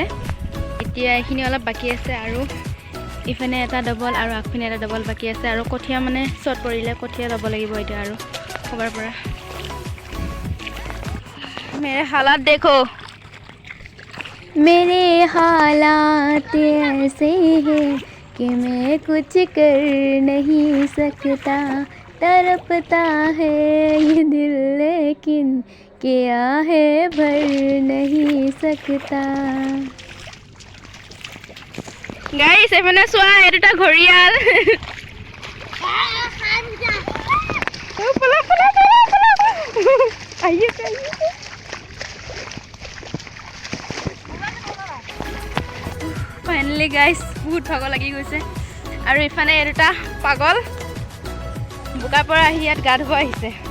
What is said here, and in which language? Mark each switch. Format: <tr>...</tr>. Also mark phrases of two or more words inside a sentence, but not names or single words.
<as>এতিয়া এইখিনি অলপ বাকী আছে আৰু ইফালে এটা ডবল আৰু আগপিনে এটা ডবল বাকী আছে আৰু কঠীয়া মানে চট পৰিলে কঠীয়া ল'ব লাগিব এতিয়া আৰু ক'বাৰ পৰা।</as> <hi>मेरे हालात देखो मेरे हालात ऐसे हैं कि मैं कुछ कर नहीं सकता तड़पता है ये दिल लेकिन क्या है भर नहीं सकता।</hi> <as>গাইজ এফালে চোৱা এই দুটা ঘৰিয়াল ফাইনেলি গাইজ বহুত ভাগৰ লাগি গৈছে আৰু ইফালে এই দুটা পাগল বোকাৰ পৰা আহি ইয়াত গা ধুব আহিছে।</as>